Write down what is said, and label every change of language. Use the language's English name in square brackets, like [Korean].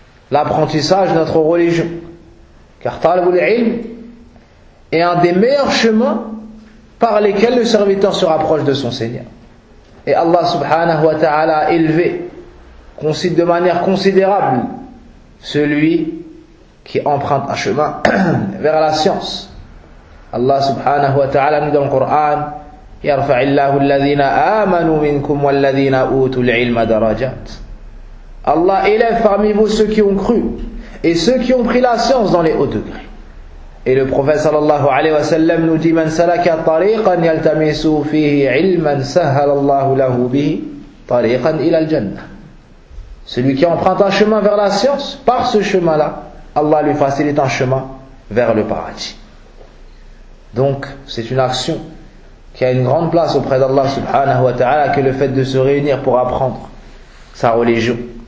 [French] l'apprentissage de notre religion. Car talab al-ilm est un des meilleurs chemins par lesquels le serviteur se rapproche de son Seigneur. Et Allah subhanahu wa ta'ala a élevé, considère de manière considérable celui qui emprunte un chemin vers la science. Allah subhanahu wa ta'ala nous donne le Coran, [Arabic] يَرْفَعِ اللَّهُ الَّذِينَ آمَنُوا مِنْكُمْ وَالَّذِينَ أُوتُوا الْعِلْمَ دَرَجَاتٍ. [French] Allah élève parmi vous ceux qui ont cru et ceux qui ont pris la science dans les hauts degrés. Et le prophète sallallahu alayhi wa sallam nous dit: [Arabic] مَنْ سَلَكَ طَرِيقًا يَلْتَمِسُ فِيهِ عِلْمًا سَهَلَ اللَّهُ لَهُ بِهِ طَرِيقًا إِلَى الْجَنَّةِ. [French] Celui qui emprunte un chemin vers la science, par ce chemin-là, Allah lui facilite un chemin vers le paradis. Donc, c'est une action qui a une grande place auprès d'Allah subhanahu wa ta'ala que le fait de se réunir pour apprendre sa religion.